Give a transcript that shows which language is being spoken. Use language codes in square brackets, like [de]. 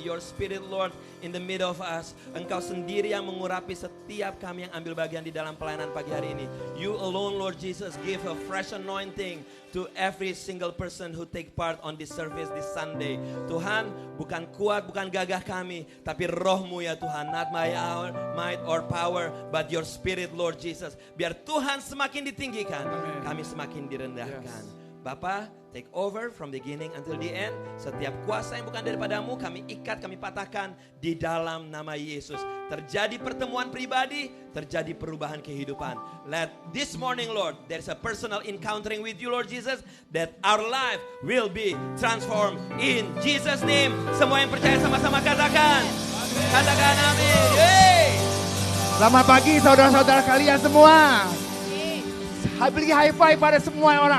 [en] Your Spirit Lord in the middle of us. [id] Engkau sendiri yang mengurapi setiap kami yang ambil bagian di dalam pelayanan pagi hari ini. [en] You alone Lord Jesus give a fresh anointing to every single person who take part on this service this Sunday. [id] Tuhan, bukan kuat, bukan gagah kami, tapi roh-Mu ya Tuhan. [en] Not my might or power, but your Spirit Lord Jesus. [id] Biar Tuhan semakin ditinggikan, kami semakin direndahkan. [en] Bapa, take over from beginning until the end. [id] Setiap kuasa yang bukan daripadamu kami ikat, kami patahkan di dalam nama Yesus. Terjadi pertemuan pribadi, terjadi perubahan kehidupan. [en] Let this morning Lord, there's a personal encountering with you Lord Jesus, that our life will be transformed in Jesus name. [id] Semua yang percaya sama-sama katakan. Katakan amin. Yeay. Selamat pagi saudara-saudara kalian semua. Beri high five pada semua orang.